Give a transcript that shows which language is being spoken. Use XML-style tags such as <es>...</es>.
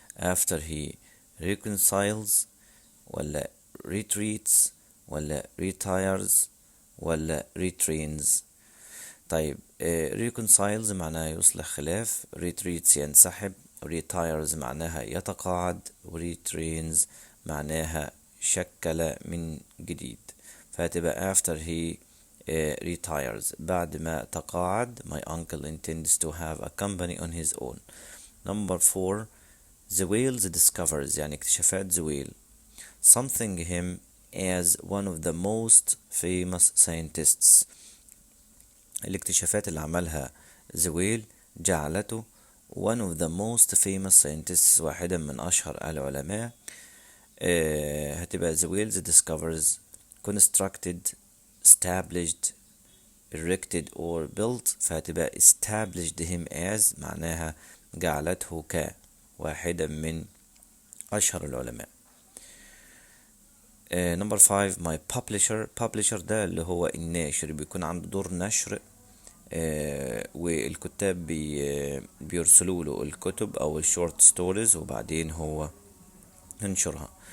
<en>after he reconciles ولا retreats ولا retires ولا retrains.</en> <ar>طيب، reconciles معناها يصلح خلاف، retreats ينسحب، retires معناها يتقاعد، retrains معناها شكل من جديد.</ar> <en>فهتبقى after he retires،</en> <ar>بعد ما تقاعد</ar> <en>my uncle intends to have a company on his own. Number 4، the whales discovers</en> <ar>يعني اكتشافات زويل</ar> <en>something him as one of the most famous scientists.</en> <ar>الاكتشافات اللي عملها زويل جعلته</ar> <en>one of the most famous scientists،</en> <ar>واحدا من أشهر العلماء.</ar> <en>هتبقى the whales discovers constructed, established, erected or built.</en> <ar>فهتبقى</ar> <en>established him as</en> <ar>معناها جعلته كواحدا من أشهر العلماء. Number 5، my publisher ده اللي هو الناشر، بيكون عنده دور نشر، والكتاب بيرسلوا له الكتب أو الشورت ستوريز وبعدين هو ينشرها.</ar>